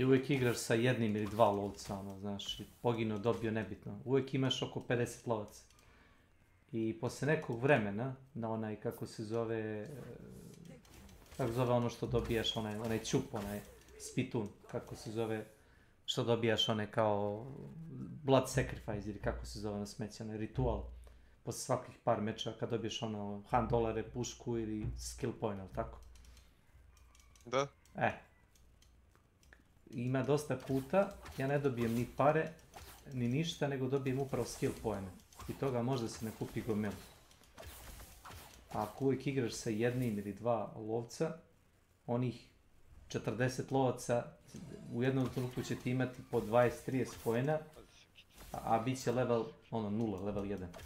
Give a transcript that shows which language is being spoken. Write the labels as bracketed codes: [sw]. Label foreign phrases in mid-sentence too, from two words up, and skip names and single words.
[bs] uvijek igraš sa jednim ili dva lovca, znaš, i poginuo, dobio, nebitno. Uvijek imaš oko 50 lovaca. I posle nekog vremena, na onaj, kako se zove ono što dobijaš, onaj ćup, onaj spitun, kako se zove, što dobijaš onaj kao [en] blood sacrifice [bs] ili kako se zove na smeće, onaj ritual. Posle svakih par meča kad dobiješ $100, pušku ili [en] skill point, [bs] ali tako? Da. Ima dosta puta, ja ne dobijem ni pare, ni ništa, nego dobijem upravo [en] skill point. [bs] I toga možda se ne kupi gomilu. A ako uvijek igraš sa jednim ili dva lovca, onih 40 lovaca u jednom trenutku će ti imati po 20-30 poena, a bit će level 0, level 1.